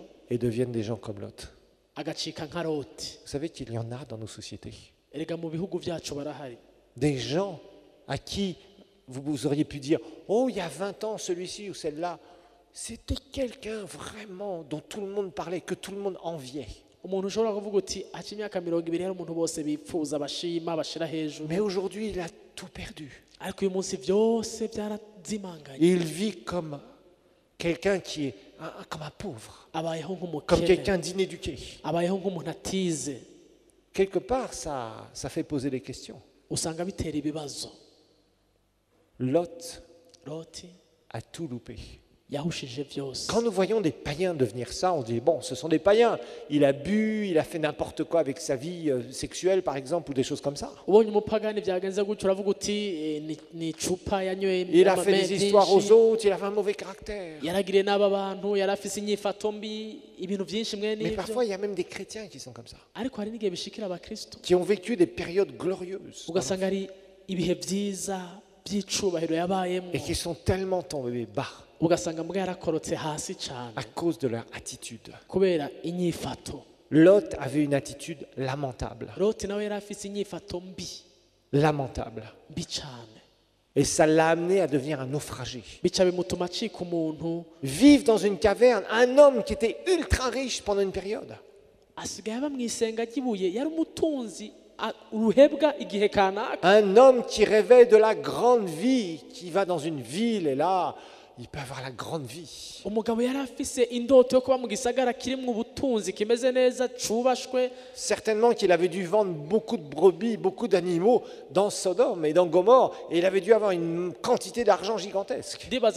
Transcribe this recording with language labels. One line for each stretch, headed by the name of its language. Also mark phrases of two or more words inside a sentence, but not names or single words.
French: et deviennent des gens comme Lot.
Rundi: agacika nka Loti.
French: Vous savez qu'il y en a dans nos sociétés.
Rundi: erega mu bihugu byacu barahari
French: Des gens à qui vous auriez pu dire « Oh, il y a 20 ans, celui-ci ou celle-là, c'était quelqu'un vraiment dont tout le monde parlait, que tout le monde enviait. »
Rundi: umuntu ushobora kuvuga uti aca imyaka 20 yari umuntu bose bipfuza bashima bashira hejuru.
French: Mais aujourd'hui, il a tout perdu.
Rundi: ariko uyu munsi byose byarazimanganye.
French: Il vit comme quelqu'un qui est comme un pauvre,
Rundi: abayeho
French: comme
Rundi: nk'umukene
French: quelqu'un d'inéduqué.
Rundi: abayeho nk'umuntu atize.
French: Quelque part, ça fait poser des questions.
Rundi: usanga bitera ibibazo.
French: Lot
Rundi: Loti
French: a tout loupé.
Rundi: yahushije byose.
French: Quand nous voyons des païens devenir ça, on dit, bon, ce sont des païens. Il a bu, il a fait n'importe quoi avec sa vie sexuelle, par exemple, ou des choses comme ça.
Rundi: ubonye umupagani byagenze gutyo uravuga uti ni icupa yanyoye
French: Il a fait des histoires aux autres, il avait un mauvais caractère.
Rundi: yaragiriye n'aba bantu yari afise inyifato mbi ibintu byinshi mwe
French: Mais
Rundi: n'ibyo.
French: parfois, il y a même des chrétiens qui sont comme ça,
Rundi: ariko hari n'igihe bishikira abakristo
French: qui ont vécu des périodes glorieuses
Rundi: ugasanga ari ibihe byiza by'icubahiro yabayemo
French: et qui sont tellement tombés bas
Rundi: ugasanga mbwa yarakorotse hasi cyane
French: à cause de leur attitude.
Rundi: kubera inyifato.
French: Lot avait une attitude lamentable,
Rundi: Loti nawe yari afise inyifato mbi
French: lamentable.
Rundi: mbi cyane
French: Et ça l'a amené à devenir un naufragé.
Rundi: bica bimutuma acika umuntu
French: Vivre dans une caverne, un homme qui était ultra riche pendant une période.
Rundi: asigaye aba mu isenga ry'ibuye yari umutunzi uruhebwa igihe kanaka.
French: Un homme qui rêvait de la grande vie, qui va dans une ville et là, il peut avoir la grande vie. Certainement qu'il avait dû vendre beaucoup de brebis, beaucoup d'animaux dans Sodome et dans Gomorrhe, et il avait dû avoir une quantité d'argent gigantesque.